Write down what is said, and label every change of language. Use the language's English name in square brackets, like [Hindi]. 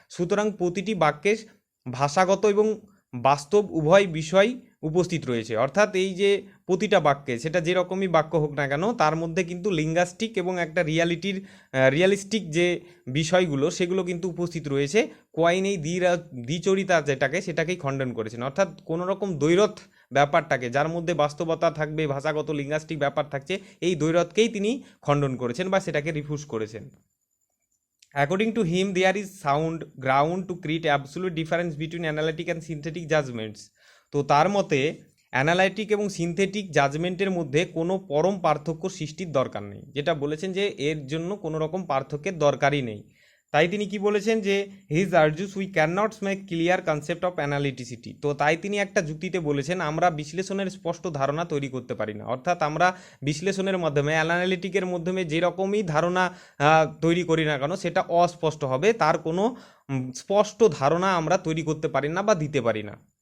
[Bangla] সুতরাং প্রতিটি বাক্যে ভাষাগত এবং বাস্তব উভয় বিষয় উপস্থিত রয়েছে, অর্থাৎ এই যে প্রতিটা বাক্যে সেটা যেরকমই বাক্য হোক না কেন তার মধ্যে কিন্তু লিঙ্গুইস্টিক এবং একটা রিয়ালিস্টিক যে বিষয়গুলো সেগুলো কিন্তু উপস্থিত রয়েছে। কোয়াইন এই দ্বিচরিতা সেটাকেই খণ্ডন করেছেন, অর্থাৎ কোনো রকম দ্বৈরথ ব্যাপারটাকে যার মধ্যে বাস্তবতা থাকবে ভাষাগত লিঙ্গুইস্টিক ব্যাপার থাকছে এই দ্বৈরথকেই তিনি খণ্ডন করেছেন বা সেটাকে রিফিউজ করেছেন। [English] According to him, there is sound ground to create absolute difference between analytic and synthetic judgments. [Bangla] তো তার মতে অ্যানালাইটিক এবং সিনথেটিক জাজমেন্টের মধ্যে কোনো পরম পার্থক্য সৃষ্টির দরকার নেই, যেটা বলেছেন যে এর জন্য কোনো রকম পার্থক্যের দরকারই নেই। তাই তিনি কি বলেছেন যে [English] His argues we can not make clear concept of analyticity. [Bangla] তো তাই তিনি একটা যুক্তিতে বলেছেন আমরা বিশ্লেষণের স্পষ্ট ধারণা তৈরি করতে পারি না, অর্থাৎ আমরা বিশ্লেষণের মাধ্যমে অ্যানালিটিকের মাধ্যমে যেরকমই ধারণা তৈরি করি না কেন সেটা অস্পষ্ট হবে, তার কোনো স্পষ্ট ধারণা আমরা তৈরি করতে পারি না বা দিতে পারি না।